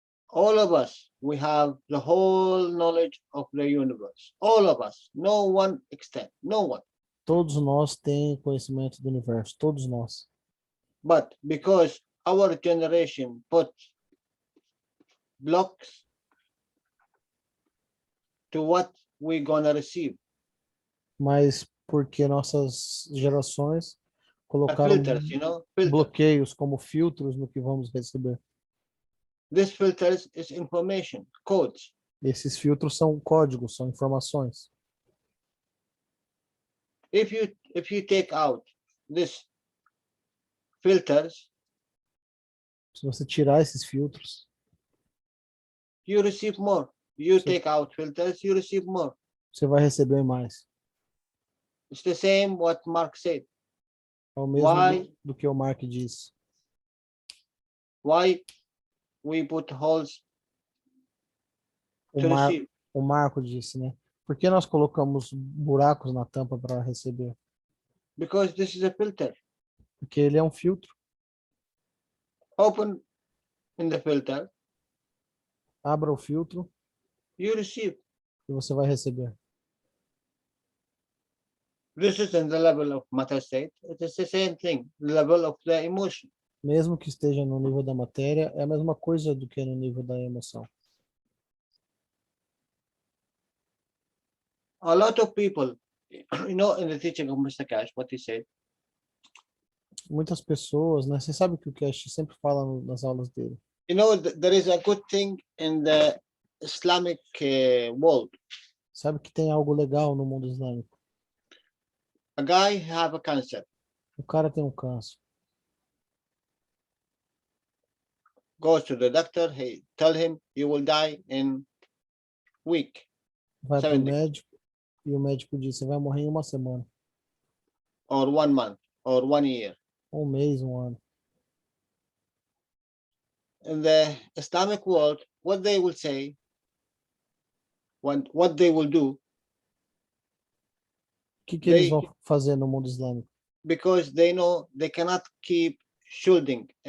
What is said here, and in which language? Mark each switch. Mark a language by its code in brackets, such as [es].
[en] All of us, we have the whole knowledge of the universe. All of us, no one extent, no one. [pt] Todos nós temos conhecimento do universo, todos nós. [en] But because our generation put blocks to what we're gonna receive. [pt] Mas porque nossas gerações colocaram [en] filters, [pt] bloqueios como filtros no que vamos receber. [en] These filters is information, codes. [pt] Esses filtros são códigos, são informações. [en] If you take out these filters, [pt] se você tirar esses filtros, [en] you receive more. You take out filters, you receive more. [pt] Você vai receber mais. [en] It's the same what Mark said. [pt] É o mesmo do que o Mark disse. [en] Why we put holes to receive? [pt] O Marco disse, né? Por que nós colocamos buracos na tampa para receber? [en] Because this is a filter. [pt] Porque ele é um filtro. [en] Open in the filter. [pt] Abra o filtro. [en] You receive. [pt] E você vai receber. [en] This is in the level of matter state. It is the same thing, the level of the emotion. [pt] Mesmo que esteja no nível da matéria, é a mesma coisa do que no nível da emoção. [en] A lot of people, in the teaching of Mr. Cash, what he said. [pt] Muitas pessoas, né? Você sabe que o Cash sempre fala nas aulas dele. [en] There is a good thing in the Islamic world. [pt] Sabe que tem algo legal no mundo islâmico. [en] A guy have a cancer. [pt] O cara tem um câncer. [en] Goes to the doctor. He tell him you will die in week. [pt] Vai para o médico e o médico diz você vai morrer em 1 semana. [en] Or 1 month, or 1 year. [pt] 1 mês, 1 ano. [en] In the Islamic world, what they will say, what they will do. [pt] O que eles vão fazer no mundo islâmico? [en] Because they know they cannot keep shielding.